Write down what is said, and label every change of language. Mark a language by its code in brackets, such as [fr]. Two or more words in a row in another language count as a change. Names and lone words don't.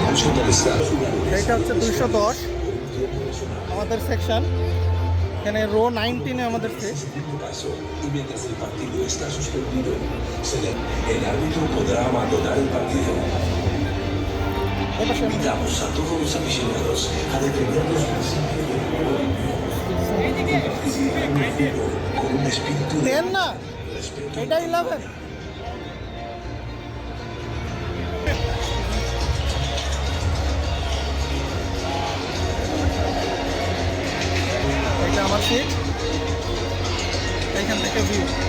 [bn] এইটা হচ্ছে 210 আমাদের সেকশন, এখানে রো 19-এ আমাদের সেট। [es] Y mientras el partido está suspendido, el árbitro podrá abandonar el partido. Invitamos a todos los aficionados a defender los principios del juego limpio y participar en el juego con un espíritu de respeto. [bn] এটা 11 এটা আমার সিট, এইখান থেকে ভিউ।